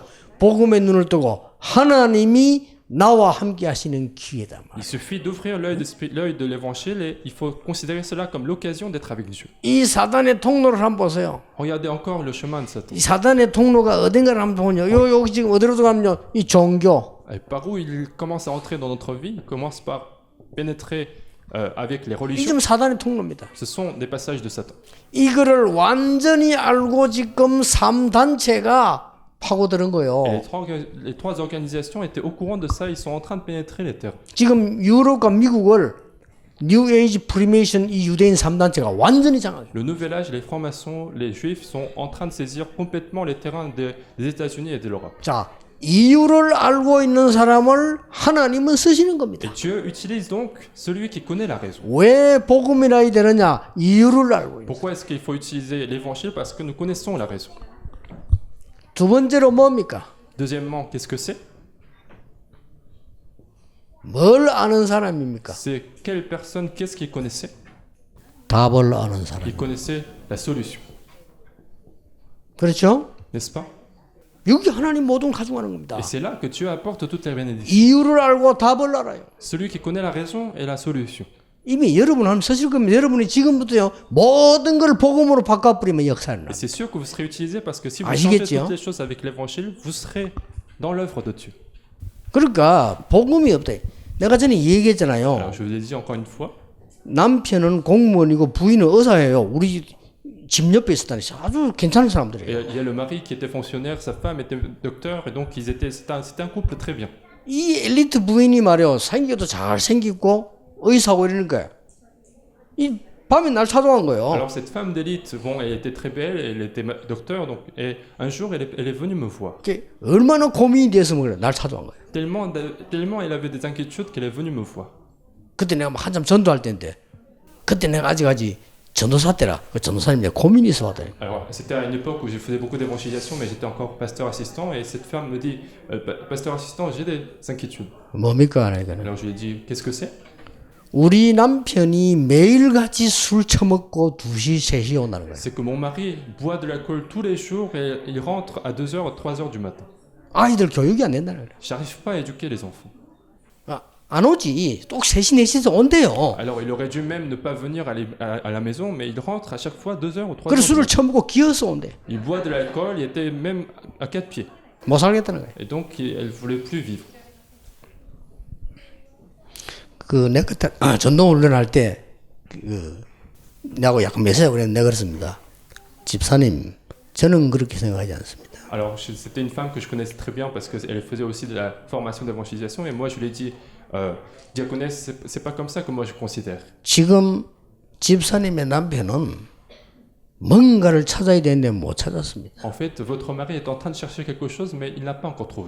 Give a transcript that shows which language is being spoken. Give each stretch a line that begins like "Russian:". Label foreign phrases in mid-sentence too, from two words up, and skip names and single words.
Korean: 복음의 눈을 뜨고 하나님이 나와 함께 하시는 기회다.
French: il suffit d'ouvrir l'œil de l'évangile et il faut considérer cela comme l'occasion d'être avec Dieu.
Korean: 이 사단의 통로를 한번 보세요.
French: Regardez encore le chemin de Satan.
Korean: 이 사단의 통로가 어딘가를 한번 보면요. 여기 지금 어디로 들어가면요. 이 종교.
French: Et par où il commence à entrer dans notre vie, il commence par pénétrer avec les
Korean: 이
French: religions.
Korean: 좀 사단의 통로입니다.
French: Ce sont des passages de Satan.
Korean: 이거를 완전히 알고 지금 3단체가 파고드는 거예요.
French: Et les trois organisations étaient au courant de ça, ils sont en train de pénétrer les terres.
Korean: 지금 유럽과 미국을 뉴 에이지 프리메이션 이 유대인 3단체가 완전히 장악해요.
French: Le Nouvel Âge, les francs-maçons, les juifs sont en train de saisir complètement les terrains des États-Unis et de l'Europe.
Korean: 자, 이유를 알고 있는 사람을 하나님은 쓰시는 겁니다.
French: Et Dieu utilise donc celui qui connaît la raison.
Korean: 왜 복음이라 되느냐? 이유를 알고 있는.
French: Pourquoi est-ce qu'il faut utiliser l'évangile? Parce que nous connaissons la raison.
Korean: 두 번째로 뭡니까?
French: Deuxièmement, qu'est-ce que c'est?
Korean: 뭘 아는 사람입니까?
French: C'est quelle personne, qu'est-ce qu'il connaissait?
Korean: 답을 아는 사람.
French: Il connaissait la solution,
Korean: 그렇죠?
French: n'est-ce pas?
Korean: 여기 하나님 모든 걸 가져가는 겁니다.
French: Et c'est là que Dieu apporte toutes les bénédictions.
Korean: 이유를 알고 답을 알아요.
French: Celui qui connaît la raison et la solution.
Korean: 이미 여러분 하면 쓰실 거면 여러분이 지금부터요 모든 걸 복음으로 바꿔버리면 역사는 나.
French: Et c'est sûr que vous serez utilisé parce que si vous changez
Korean: 아시겠죠?
French: toutes les choses avec l'évangile, vous serez dans l'œuvre de Dieu.
Korean: 그러니까 복음이 없다. 내가 전에 얘기했잖아요.
French: Alors je vous ai dit encore une fois,
Korean: 남편은 공무원이고 부인은 의사예요. 우리 집 옆에 있었다니 아주 괜찮은
French: et
Korean: 사람들이에요.
French: il y a le mari qui était fonctionnaire, sa femme était docteur, et donc c'était un couple très bien.
Korean: 이 엘리트 부인이 말이요 생겨도 잘 생기고 의사고 이러는 거야. 이 밤에 날 찾아간 거예요.
French: Alors cette femme d'élite, bon, elle était très belle, elle était docteur, donc, et un jour elle est venue me voir.
Korean: 그게 얼마나 고민이 돼서 그래 날 찾아간 거예요.
French: Tellement elle avait des inquiétudes qu'elle est venue me voir.
Korean: 그때 내가 막 한참 전도할 때인데 그때 내가 아직 전도사 때라 그 전도사님 내가 고민이 있어 왔더니
French: Alors c'était à une époque où je faisais beaucoup d'évangélisation, mais j'étais encore pasteur assistant, et cette femme me dit, pasteur assistant, j'ai des inquiétudes.
Korean: 뭡니까 하니까는
French: Alors je lui ai dit, qu'est-ce que c'est?
Korean: 우리 남편이 매일같이 술 처먹고 2시 3시 온다는 거예요.
French: C'est que mon mari boit de l'alcool tous les jours et il rentre à 2h, 3h du matin.
Korean: 아이들 교육이 안 된다는 거예요.
French: J'arrive pas à éduquer les enfants.
Korean: 안 오지. 또 3시 4시에서 온대요.
French: Alors il aurait dû même ne pas venir à la maison, mais il rentre à chaque fois 2h ou 3h.
Korean: 그래 술을 처먹고 기어서 온대.
French: Il boit de l'alcool, il était même à 4 pieds.
Korean: 못 살겠다는 거예요.
French: Et donc elle voulait plus vivre.
Korean: 내가 그때 전도 훈련할 때 나하고 약간 매세하고 그랬는데 내가 그랬습니다. 집사님, 저는 그렇게 생각하지 않습니다.
French: Alors c'était une femme que je connaissais très bien parce qu'elle faisait aussi de la formation d'évangélisation, et moi je lui ai dit, diaconesse, c'est pas comme ça que moi je considère.
Korean: 지금 집사님의 남편은 뭔가를 찾아야 되는데 못 찾았습니다.
French: En fait, votre mari est en train de chercher quelque chose, mais il n'a pas encore trouvé.